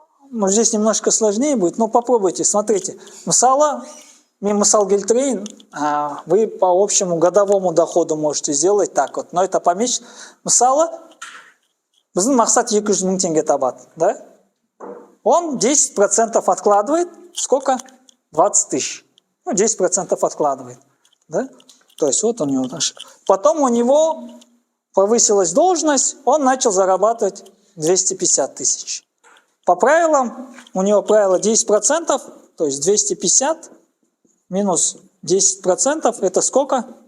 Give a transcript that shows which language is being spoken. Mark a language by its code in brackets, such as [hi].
[ru] Ну, здесь немножко сложнее будет, но попробуйте, смотрите. [kk] Мысал келтірейін, [ru] вы по общему годовому доходу можете сделать так вот, но это помечь. [kk] Мысалы, біздің мақсат 200 мың теңге табады, да? [ru] Он 10% откладывает, сколько? 20 тысяч. Ну, 10% откладывает, да? То есть вот у него. Потом у него повысилась должность, он начал зарабатывать 250 тысяч. По правилам, у него правило 10%, то есть 250 минус 10% это сколько?